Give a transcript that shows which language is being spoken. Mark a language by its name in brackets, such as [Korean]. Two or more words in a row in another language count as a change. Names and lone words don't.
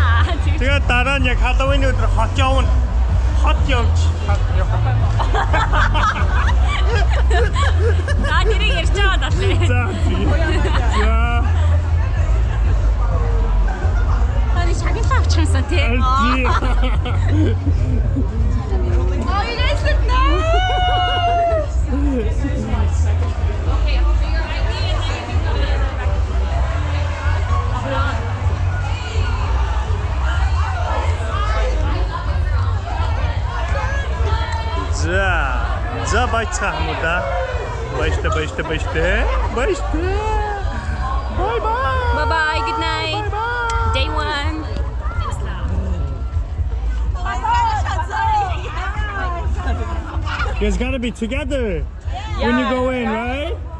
[Mongolian] Тэгээд дараа нь яг Halloween өдөр хот явна. Хот явж. За тэрийг ярьж байгаа даа. За. За. Таны шагналаа авчихсан тий. Аль тий. [English] Oh, you guys look nice. Okay, hold your ID and then you can go to the back. [Mongolian] За байцгаа хамуда. Баяртай. [English] Bye bye. Bye bye, good night. Day 1. You guys gotta be together when you go in, right?